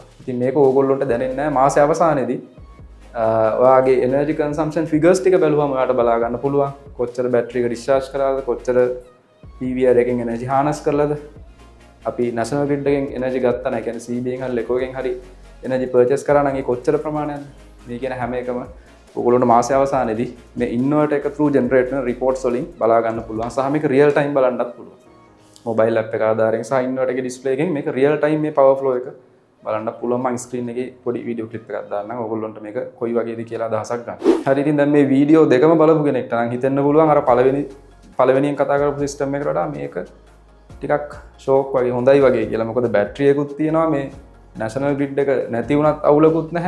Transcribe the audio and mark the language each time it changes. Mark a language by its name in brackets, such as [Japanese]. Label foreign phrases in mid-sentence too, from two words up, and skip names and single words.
[Sinhala] ඉතින් මේක ඕගොල්ලොන්ට දැනෙන්නේ නැහැ මාසය අවසානයේදී ඔයාගේ [English] energy consumption figures [Sinhala] ටික බැලුවම ඔයාලට බලා ගන්න පුළුවන් කොච්චර බැටරි එක ඩිස්චාර්ජ් කරාද, කොච්චර PVR එකෙන් [English] energy harness [Sinhala] කරලාද. අපි [English] national grid [Sinhala] එකෙන් එනර්ජි ගත්තා නැහැ. කියන්නේ CB එකෙන් හරි ලෙකෝ එකෙන් හරි [English] energy purchase [Sinhala] කරා නම් ඒ කොච්චර ප්‍රමාණයක්ද? මේ කියන හැම එකම ඔයගොල්ලන්ට මාසය අවසානයේදී මේ ඉන්වර්ටර් එක [English] through generate [Sinhala] වෙන reports වලින් බලා ගන්න පුළුවන්. සහ මේක [English] real time [Sinhala] බලන්නත් පුළුවන්. [English] mobile app [Sinhala] එක ආධාරයෙන් සහ ඉන්වර්ටර් එකේ ඩිස්ප්ලේ එකෙන් මේක [English] real time [Sinhala] මේ [English] power flow [Sinhala] එක බලන්න පුළුවන්. මම ස්ක්‍රීන් එකේ පොඩි [English] video clip [Sinhala] එකක් දාන්නම් ඔයගොල්ලන්ට මේක කොයි වගේද කියලා අදහසක් ගන්න. හරි ඉතින් දැන් මේ වීඩියෝ දෙකම බලපු කෙනෙක්ට නම් හිතෙන්න පුළුවන් අර පළවෙනියෙන් කතා කරපු සිස්ටම් එකට වඩා මේක ටිකක් ෂෝක් වගේ හොඳයි වගේ කියලා. මොකද බැටරි එකකුත් තියෙනවා, මේ [English] national grid [Sinhala] එක නැති වුණත් අවුලකුත් නැහැ.